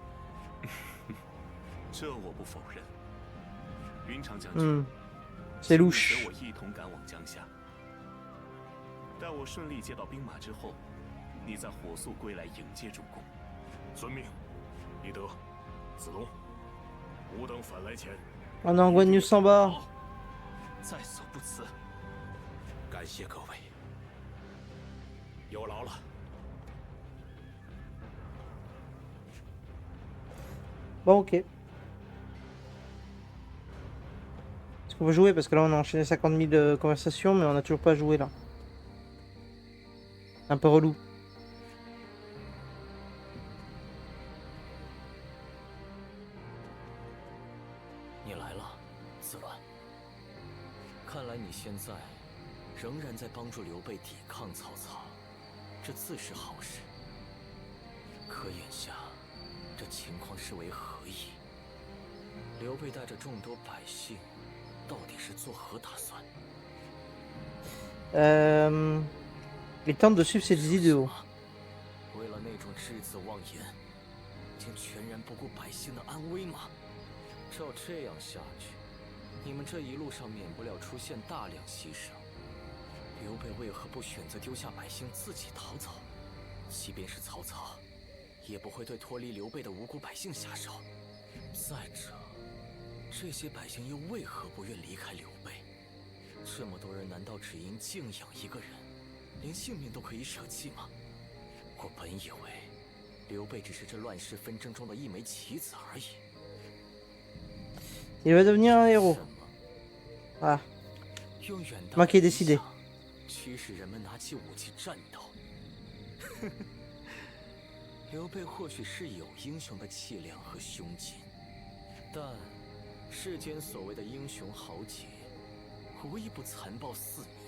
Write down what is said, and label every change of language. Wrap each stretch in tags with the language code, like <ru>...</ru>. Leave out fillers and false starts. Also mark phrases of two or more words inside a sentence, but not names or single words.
<zh>这我不否认。云长将军，</zh> <fr>c'est</fr> <zh>请你</zh> <fr>louche。</fr> <zh>和我一同赶往江夏。待我顺利接到兵马之后，你再火速归来迎接主公。遵命。李德、子龙，吾等返来前，</zh> <fr>On envoie News en bas。</fr> <zh>在所不辞。感谢各位，有劳了。</zh> <fr>Bon, ok. Est-ce qu'on va jouer? Parce que là, on a enchaîné 50 000 conversations, mais on n'a toujours pas joué là. Un peu relou.</fr> <zh>你来了，子乱。看来你现在仍然在帮助刘备抵抗曹操，这自是好事。可眼下这情况是为何意？刘备带着众多百姓，到底是作何打算？</zh> <fr>Il tente de suivre cette vidéo.</fr> <zh>为了那种栀子妄言，竟全然不顾百姓的安危吗？照这样下去，你们这一路上免不了出现大量牺牲。刘备为何不选择丢下百姓自己逃走？即便是曹操，也不会对脱离刘备的无辜百姓下手。再者，这些百姓又为何不愿离开刘备？这么多人，难道只因敬仰一个人，连性命都可以舍弃吗？我本以为刘备只是这乱世纷争中的一枚棋子而已。</zh> <fr>Il va devenir un héros.</fr> <zh>什么？ Ah, 用远大</zh> <fr>moi</fr> <zh>的</zh> <fr>qui ai</fr> <zh>理</zh> <fr>décidé.</fr> <zh>想驱使人们拿起武器战斗。刘备或许是有英雄的气量和胸襟，但世间所谓的英雄豪杰，无一不残暴肆虐。</zh>